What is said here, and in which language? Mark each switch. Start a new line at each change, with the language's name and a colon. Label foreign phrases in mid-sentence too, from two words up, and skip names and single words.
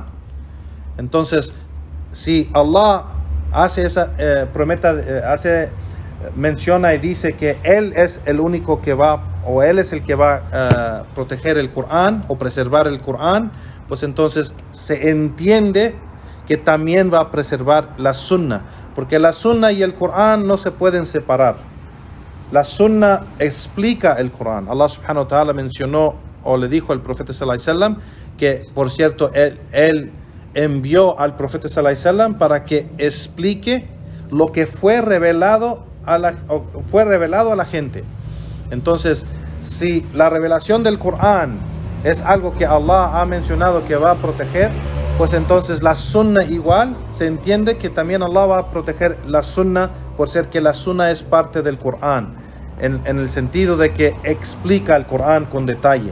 Spanish: Entonces, si Allah menciona y dice que Él es el único que va, o Él es el que va a proteger el Corán o preservar el Corán, pues entonces se entiende que también va a preservar la Sunna, porque la Sunna y el Corán no se pueden separar. La sunna explica el Corán. Allah
Arabic: سبحانه وتعالى
Spanish: mencionó o le dijo al profeta
Arabic: صلى الله عليه وسلم
Spanish: que, por cierto, él envió al profeta
Arabic: صلى الله عليه وسلم
Spanish: para que explique lo que fue revelado a la gente. Entonces, si la revelación del Corán es algo que Allah ha mencionado que va a proteger, pues entonces la sunna igual se entiende que también Allah va a proteger la sunna, por ser que la sunna es parte del Corán, en el sentido de que explica el Corán con detalle.